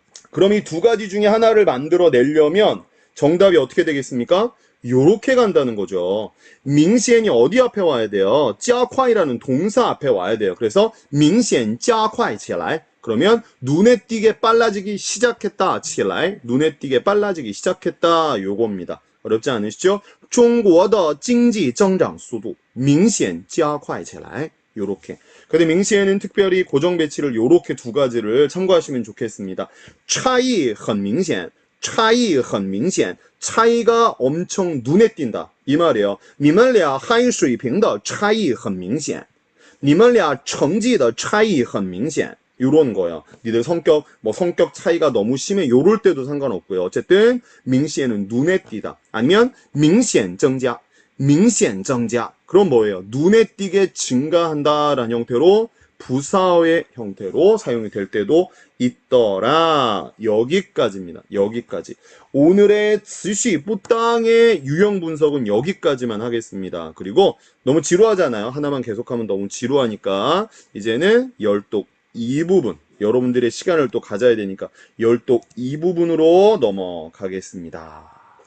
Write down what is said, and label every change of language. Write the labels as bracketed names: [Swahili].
[Korean] 그럼 이 두 가지 중에 하나를 만들어 내려면 정답이 어떻게 되겠습니까? 요렇게 간다는 거죠. 밍시엔이 어디 앞에 와야 돼요? 加快이라는 동사 앞에 와야 돼요. 그래서 [Chinese] 明显加快起来 [Korean] 그러면 눈에 띄게 빨라지기 시작했다. 起来 눈에 띄게 빨라지기 시작했다. 요겁니다. 어렵지 않으시죠? [Chinese] 中国的经济增长速度明显加快起来 [Korean] 요렇게. 근데 밍시엔은 특별히 고정 배치를 요렇게 두 가지를 참고하시면 좋겠습니다. [Chinese] 差异很明显差异很明显 [Korean] 차이가 엄청 눈에 띈다. 이 말이에요. [Chinese] 你们俩汉语水平的差异很明显你们俩成绩的差异很明显 [Korean] 요런 거예요. 니들 성격 성격 차이가 너무 심해 요럴 때도 상관없고요. 어쨌든 밍시엔은 눈에 띄다. 아니면 [Chinese] 明显增加明显增加 [Korean] 그럼 뭐예요? 눈에 띄게 증가한다라는 형태로 부사어의 형태로 사용이 될 때도 있더라. 여기까지입니다. 여기까지. 오늘의 즈시 뿌땅의 유형 분석은 여기까지만 하겠습니다. 그리고 너무 지루하잖아요. 하나만 계속하면 너무 지루하니까 이제는 열독 2부분 여러분들의 시간을 또 가져야 되니까 열독 2부분으로 넘어가겠습니다.